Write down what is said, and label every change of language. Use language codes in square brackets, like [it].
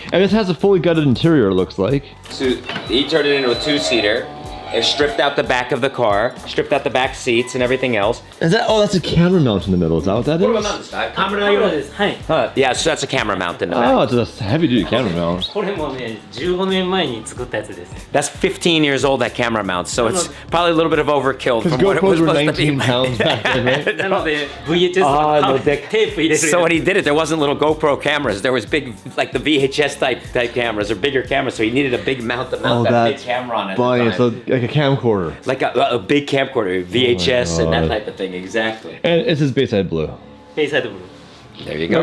[en] And this has a fully gutted interior, it looks like. So he turned it into a 2-seater. It stripped out the back of the car, stripped out the back seats and everything else. Is that? Oh, that's a camera mount in the middle. Is that what that is? [ja] Camera 用です。はい。 [en] Yeah, so that's a camera mount in the back. Oh, it's a heavy-duty camera mount. [ja] これもね、15年前に作ったやつです。 [en] That's 15 years old, that camera mount. So it's probably a little bit of overkill Because from what it was GoPros were supposed to be. 19 pounds back then, right? [ja] なので VHS のテープ入れる。 [en] So when he did it, there wasn't little GoPro cameras. There was big, like the VHS type cameras or bigger cameras. So he needed a big mount to mount that big camera on it. Funny. So like a camcorder. Like a big camcorder, VHS and that type of thing, exactly. And it's his Bayside blue. Bayside blue. There you go.